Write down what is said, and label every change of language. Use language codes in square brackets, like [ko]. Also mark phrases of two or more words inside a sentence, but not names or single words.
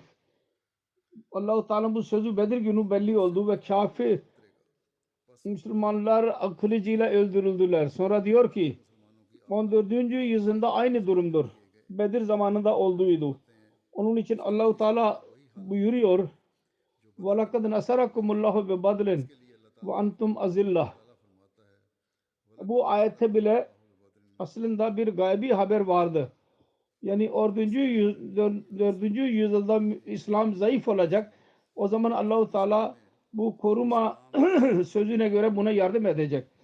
[tr] Allah-u Teala bu sözü Bedir günü belli oldu ve kafir Müslümanlar kılıcıyla öldürüldüler. Sonra diyor ki 14. yüzyılda aynı durumdur. Bedir zamanında olduğuydu. Onun için Allah-u Teala buyuruyor [ar] وَلَقَدْ نَصَرَكُمُ اللّٰهُ بِبَدْرٍ وَاَنْتُمْ أَزِلَّةً. [tr] Bu ayette bile aslında bir gaybi haber vardı. Yani 4. yüzyılda İslam zayıf olacak. O zaman Allah-u Teala bu koruma sözüne göre buna yardım edecek.